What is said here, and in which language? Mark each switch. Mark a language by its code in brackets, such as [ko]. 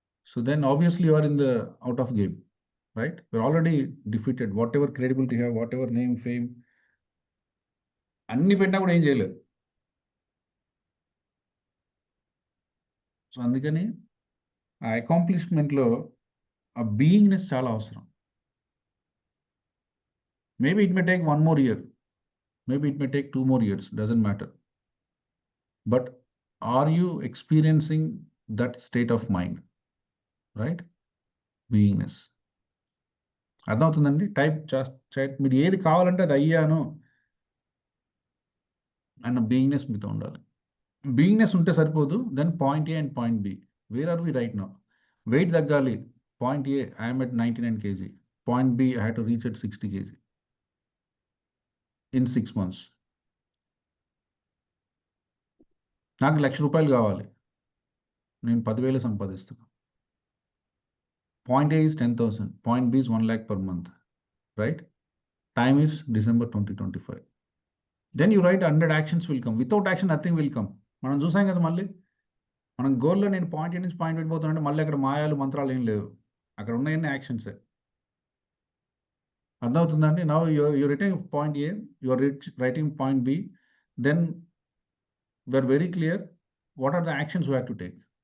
[en] So then obviously you are in the out of game, right? You're already defeated. Whatever credibility have, whatever name, fame [te] అన్ని పెట్టినా కూడా ఏం చేయలేదు. So అందుకని ఆ అకాంప్లిష్మెంట్లో ఆ బీయింగ్నెస్ చాలా అవసరం. [en] Maybe it may take 1 more year, maybe it may take 2 more years, doesn't matter. But are you experiencing that state of mind, right? [te] Beingness. అర్థమవుతుందండి? టైప్ మీరు ఏది కావాలంటే అది అయ్యాను అన్న బీయింగ్నెస్ మీతో ఉండాలి. బీయింగ్నెస్ ఉంటే సరిపోదు. [en] Then point A and point B, where are we right now? [te] Wait తగ్గాలి. [en] Point A I'm at 99 kg, point B I have to reach at 60 kg in 6 months. [te] నాకు ₹1,00,000 కావాలి, నేను 10,000 సంపాదిస్తున్నా. [en] Point A is 10,000, point B is 1 lakh per month, right? Time is December 2025. Then you write 100 actions will come. Without action, nothing will come. [te] మనం చూసాం కదా, మళ్ళీ మనం గోల్లో నేను పాయింట్ ఏ నుంచి పాయింట్ వెళ్ళిపోతానంటే మళ్ళీ అక్కడ మాయాలు మంత్రాలు ఏం లేవు, అక్కడ ఉన్నాయన్నీ యాక్షన్సే. అర్థమవుతుందండి? [en] Now you writing point A, you are writing point B, then we're very clear what are the actions you have to take.